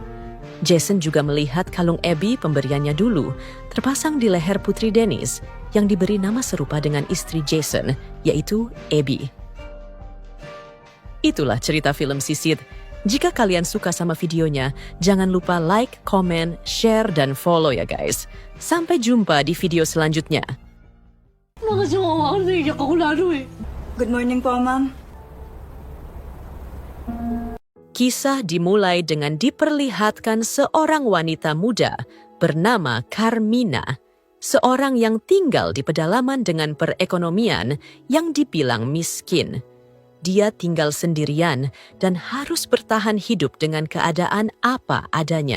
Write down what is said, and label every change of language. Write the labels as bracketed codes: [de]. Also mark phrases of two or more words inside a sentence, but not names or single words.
[id] Jason juga melihat kalung Abby pemberiannya dulu, terpasang di leher putri Dennis, yang diberi nama serupa dengan istri Jason, yaitu Abby. Itulah cerita film Sisid. Jika kalian suka sama videonya, jangan lupa [en] like, comment, share, [id] dan follow ya guys. Sampai jumpa di video selanjutnya. [tl] Nakasama ako, naiyak ako lalo eh. [en] Good morning po, ma'am. [id] Kisah dimulai dengan diperlihatkan seorang wanita muda bernama Carmina, seorang yang tinggal di pedalaman dengan perekonomian yang dibilang miskin. Dia tinggal sendirian dan harus bertahan hidup dengan keadaan apa adanya.